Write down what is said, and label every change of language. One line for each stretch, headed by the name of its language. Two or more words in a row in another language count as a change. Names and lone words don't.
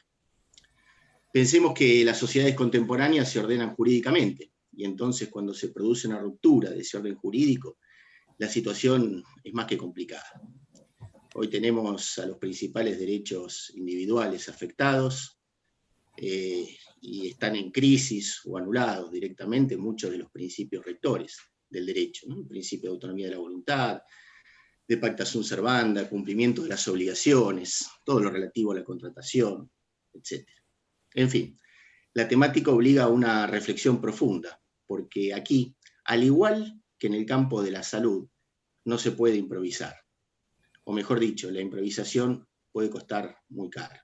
Spanish: Pensemos que las sociedades contemporáneas se ordenan jurídicamente, y entonces cuando se produce una ruptura de ese orden jurídico, la situación es más que complicada. Hoy tenemos a los principales derechos individuales afectados, y están en crisis o anulados directamente muchos de los principios rectores del derecho, ¿no? El principio de autonomía de la voluntad, de
Latin: pacta sunt servanda,
Spanish: cumplimiento de las obligaciones, todo lo relativo a la contratación, etc. En fin, la temática obliga a una reflexión profunda, porque aquí, al igual que en el campo de la salud, no se puede improvisar. O mejor dicho, la improvisación puede costar muy caro.